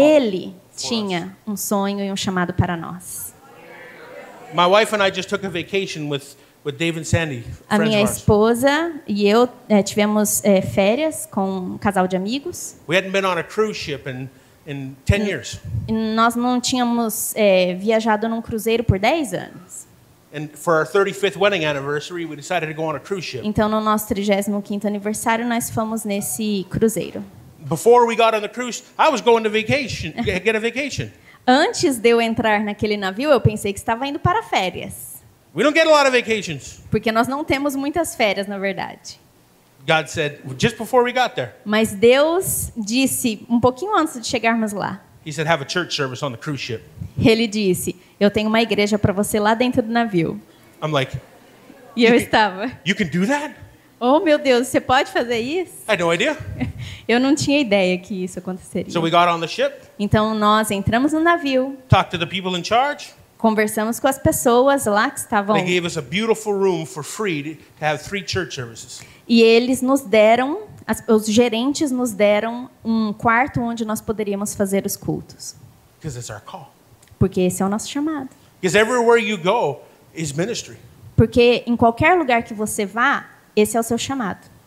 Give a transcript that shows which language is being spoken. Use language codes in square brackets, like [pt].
[pt] Ele tinha um sonho e um chamado para nós. [en] My wife and I just took a vacation with Dave and Sandy, [pt] A [en] friends [pt] minha [en] of ours. [pt] esposa e eu tivemos férias com um casal de amigos. [en] We hadn't been on a cruise ship in 10 years. [pt] E nós não tínhamos viajado num cruzeiro por 10 anos. [en] And for our 35th wedding anniversary, we decided to go on a cruise ship. [pt] Então, no nosso 35º aniversário, nós fomos nesse cruzeiro. [en] Before we got on the cruise, I was going to vacation, get a vacation. [pt] Antes de eu entrar naquele navio, eu pensei que estava indo para férias. [en] We don't get a lot of vacations. [pt] Porque nós não temos muitas férias, na verdade. [en] God said, just before we got there, [pt] Mas Deus disse, um pouquinho antes de chegarmos lá, [en] He said, have a church service on the cruise ship. [pt] Ele disse, eu tenho uma igreja para você lá dentro do navio. [en] I'm like, [pt] E eu estava, [en] you can do that? [pt] oh meu Deus, você pode fazer isso? [en] I had no idea. [pt] Eu não tinha ideia que isso aconteceria. [en] So we got on the ship, [pt] Então nós entramos no navio, [en] talked to the people in charge. [pt] conversamos com as pessoas lá que estavam, [en] They gave us a beautiful room for free to have 3 church services. [pt] e eles nos deram, os gerentes nos deram um quarto onde nós poderíamos fazer os cultos. [en] Because it's our call. [pt] Porque esse é o nosso chamado. [en] Because everywhere you go is ministry. [pt] Porque em qualquer lugar que você vá, esse é o seu chamado.